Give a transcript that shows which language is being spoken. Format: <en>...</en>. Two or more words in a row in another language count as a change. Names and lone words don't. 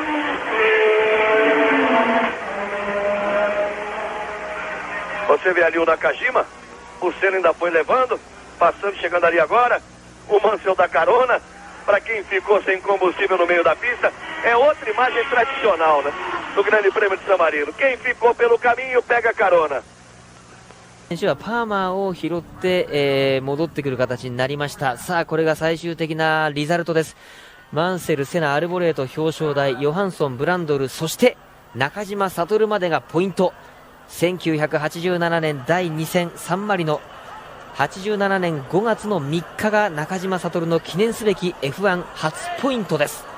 <pt>Você vê ali o Nakajima, o Senna ainda foi levando, passando, chegando ali agora. O Mansell da carona, para quem ficou sem combustível no meio da pista, é outra imagem tradicional, né? Do Grande Prêmio de San Marino. Quem ficou pelo caminho pega a carona.</pt> <ja>選手はパーマーを拾って、戻ってくる形になりました。さあこれが最終的なリザルトです。マンセル、セナ、アルボレート表彰台、ヨハンソン、ブランドル、そして中島悟までがポイント。1987年第2戦サンマリノ、87年5月の3日が中島悟の記念すべき F1 初ポイントです。</ja>